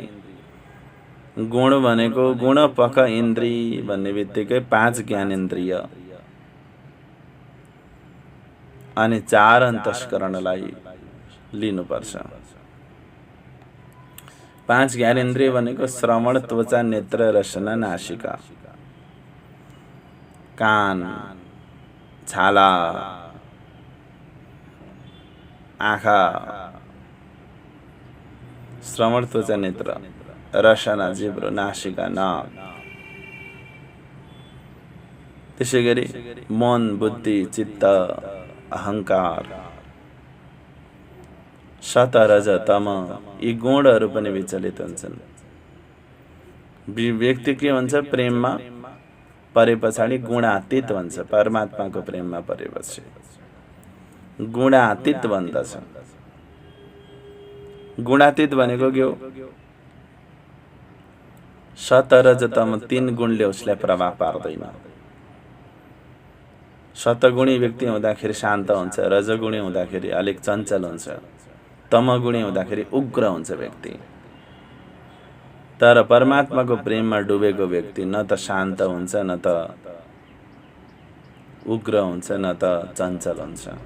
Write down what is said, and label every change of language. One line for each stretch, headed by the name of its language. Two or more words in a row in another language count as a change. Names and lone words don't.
Nepali: गुण भनेको गुणपख इन्द्रिय भन्ने बित्तिकै 5 ज्ञानेन्द्रिय अनि 4 अन्तस्करणलाई लिनुपर्छ। 5 ज्ञानेन्द्रिय भनेको श्रवण, त्वचा, नेत्र, रसना, नासिका, कान, छाला, आँखा, श्रवण, त्वचा, नेत्र, रसना, जिब्रो, नासिका, नाक। त्यसै गरी मन, बुद्धि, चित्त, अहंकार, सत, रज, तम, यी गुणहरू पनि विचलित हुन्छन्। व्यक्ति के भन्छ, प्रेममा परे पछाडि गुणातीत भन्छ। परमात्माको प्रेममा परेपछि गुणातीत भन्दछ। गुणातीत भनेको के हो? सत, रज, तम 3 गुणले उसलाई प्रभाव पार्दैन। सतगुणी व्यक्ति हुँदाखेरि शान्त हुन्छ, रजगुणी हुँदाखेरि अलिक चञ्चल हुन्छ, तमगुणी हुँदाखेरि उग्र हुन्छ व्यक्ति। तर परमात्माको प्रेममा डुबेको व्यक्ति न त शान्त हुन्छ, न त उग्र हुन्छ, न त चञ्चल हुन्छ।